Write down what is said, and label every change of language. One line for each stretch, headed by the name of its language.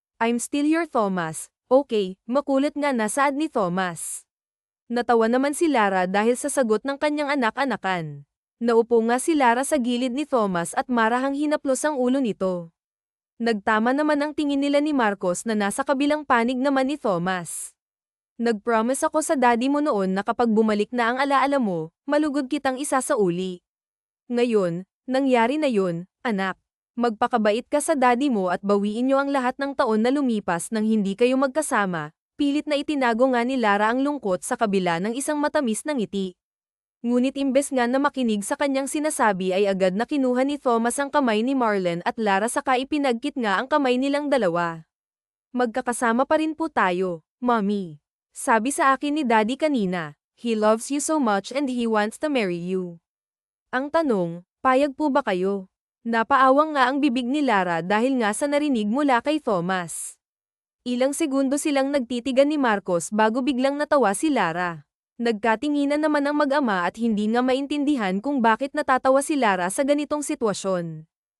English: I'm still your Thomas, okay?
Filipino: Makulit nga na saad ni Thomas. Natawa naman si Lara dahil sa sagot ng kanyang anak-anakan. Naupo nga si Lara sa gilid ni Thomas at marahang hinaplos ang ulo nito. Nagtama naman ang tingin nila ni Marcos na nasa kabilang panig naman ni Thomas. Nag-promise ako sa daddy mo noon na kapag bumalik na ang alaala mo, malugod kitang isa sa uli. Ngayon, nangyari na yun, anak. Magpakabait ka sa daddy mo at bawiin niyo ang lahat ng taon na lumipas nang hindi kayo magkasama. Pilit na itinago nga ni Lara ang lungkot sa kabila ng isang matamis na ngiti. Ngunit imbes nga na makinig sa kanyang sinasabi ay agad na kinuha ni Thomas ang kamay ni Marlen at Lara saka ipinagkit nga ang kamay nilang dalawa. Magkakasama pa rin po tayo, Mommy. Sabi sa akin ni Daddy kanina,
English: he loves you so much and he wants to marry you.
Filipino: Ang tanong, payag po ba kayo? Napaawang nga ang bibig ni Lara dahil nga sa narinig mula kay Thomas. Ilang segundo silang nagtitigan ni Marcos bago biglang natawa si Lara. Nagkatinginan naman ang mag-ama at hindi nga maintindihan kung bakit natatawa si Lara sa ganitong sitwasyon.